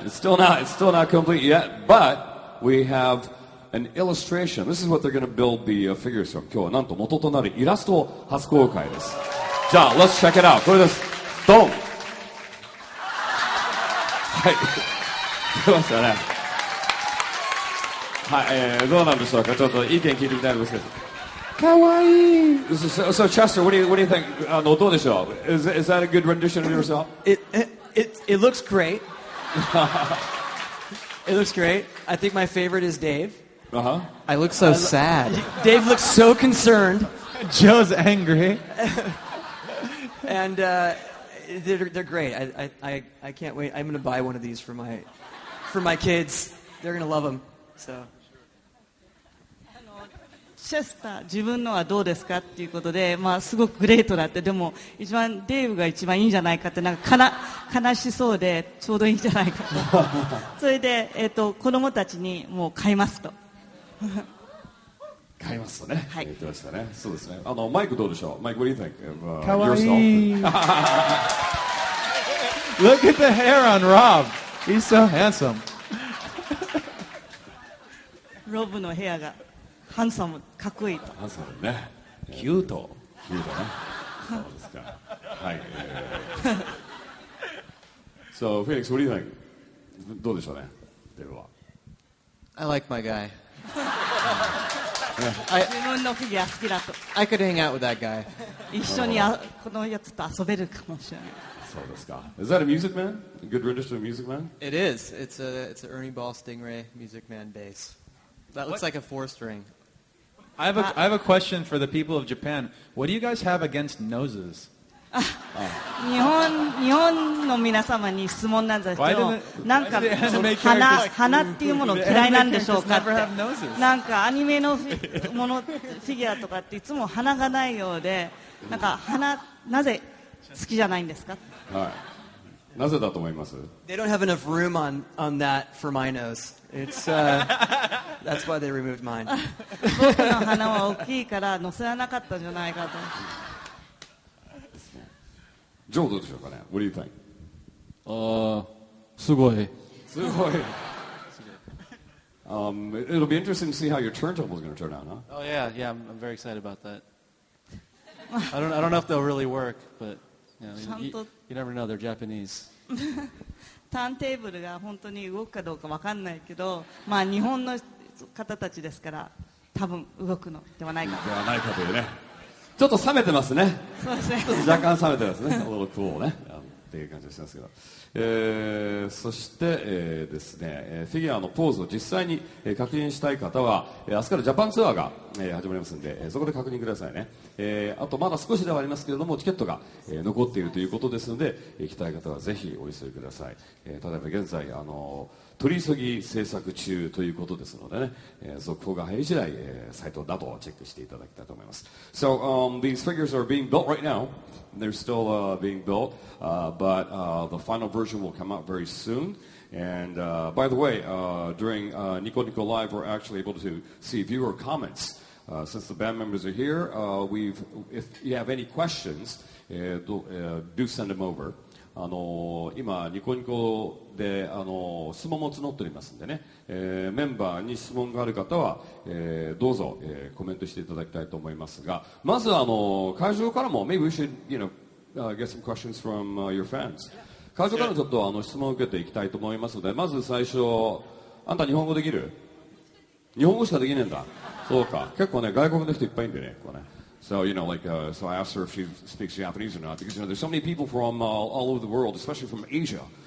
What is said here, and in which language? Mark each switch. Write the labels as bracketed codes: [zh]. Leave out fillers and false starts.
[en] It's still not complete yet, but we have an illustration. This is what they're going to build the figures from. [ja] 今日はなんと元となるイラストを初公開です。 [en] じゃあ let's check it out. [ja] これです。ドン。はい。出ましたね。はい、どうなんでしょうか。ちょっと意見聞いてみたいんですけど。かわいい。 [en] So Chester, what do you think? [ja] どうでしょう。 [en] Is that a good rendition of yourself? It looks great. It looks great. I think my favorite is Dave.Uh-huh. I look so sad. Dave looks so concerned. Joe's angry. And they're great. I can't wait. I'm going to buy one of these for my kids. They're going to love them. So. [ja] チェスター自分のはどうですかっていうことで、すごくグレートだって、でも一番デーブが一番いいんじゃないかって、なんか悲しそうでちょうどいいんじゃないかとそれで、子供たちにもう買いますと買いますとね、はい、言ってましたね。そうですね。マイクどうでしょう。 [en] マイク what do you think? [ja] かわいい。 [en] Look at the hair on Rob. He's so handsome. [ja] ロブのヘアがハンサム、かっこいいと。ハンサムね。キュート。キュートね。そうですか。はい。 [en] So Felix, what do you think? [ja] どうでしょうね。デブは。 [en] I like my guy. [ja] 自分のフィギュア好きだと [en] I could hang out with that guy. [ja] 一緒にこのやつと遊べるかもしれない。そうですか。 [en] Is that a Music Man? A good rendition of Music Man? It is. It's an Ernie Ball Stingray Music Man bass. That looks like a 4-string. I have a question for the people of Japan. What do you guys have against noses? [ja] 日本の皆様に質問なんですけ [en] Why [ja] ど [en] didn't- [ja] なんか [en] why did the anime [ja] 鼻っていうもの嫌いなんでしょうかっ [en] The anime characters never have [ja] て [en] noses. [ja] なんかアニメのフィギュアとかっていつも鼻がないようでなんかなぜ好きじゃないんですか。はい。なぜだと思います？ [en] They don't have enough room on that for my nose. It's that's why they removed mine. [ja] 僕の鼻は大きいから乗せらなかったんじゃないかと。ジョーどうでしょうかね。 [en] What do you think? [ja] すごい。すごい。 [en] It'll be interesting to see how your turntable is going to turn out, huh? Oh yeah, I'm very excited about that. I don't know if they'll really work, but you never know. They're Japanese. [ja] ターンテーブルが本当に動くかどうかわかんないけど、まあ日本の方たちですから多分動くのではないかと。ではないかというね。ちょっと冷めてますね。そうですね。若干冷めてますね。 [en] A little cool [ja] ね。っていう感じがしますけど。そして、ですね、フィギュアのポーズを実際に、確認したい方は、明日からジャパンツアーが、始まりますので、そこで確認くださいね。あとまだ少しではありますけれどもチケットが、残っているということですので、行きたい方はぜひお急ぎください。例えば現在取り急ぎ制作中ということですのでね、続報が入り次第、サイトなどをチェックしていただきたいと思います。 [en] So, these figures are being built right now. They're still being built, but the final version will come out very soon. And by the way, during Nico Nico Live, we're actually able to see viewer comments. Since the band members are here, if you have any questions, do send them over. [ja] 今ニコニコで質問も募っておりますんでね、メンバーに質問がある方は、どうぞ、コメントしていただきたいと思いますが、まず会場からも [en] maybe we should get some questions from your fans。 [ja] 会場からちょっと質問を受けていきたいと思いますので、まず最初、あんた日本語できる？日本語しかできねえんだ。そうか。結構ね外国の人いっぱいいるんでね、ここね。 [en] So, so I asked her if she speaks Japanese or not, because, there's so many people from all over the world, especially from Asia.